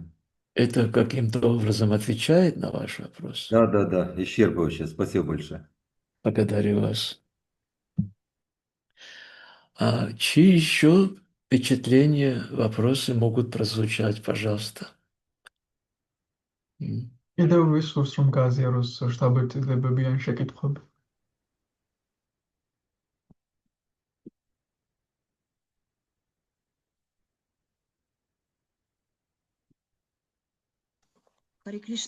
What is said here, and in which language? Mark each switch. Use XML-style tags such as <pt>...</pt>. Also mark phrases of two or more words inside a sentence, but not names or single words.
<ru>Это каким-то образом отвечает на ваш вопрос? Да, да, да, исчерпывающе. Спасибо большое. Благодарю вас. А чьи еще впечатления, вопросы могут прозвучать, пожалуйста? М.</ru> <ka>კიდევ ვისურს რომ გააზიაროს შთაბეჭდილებები ან შეკითხვები.</ka> <sa>Харе Кришна.</sa>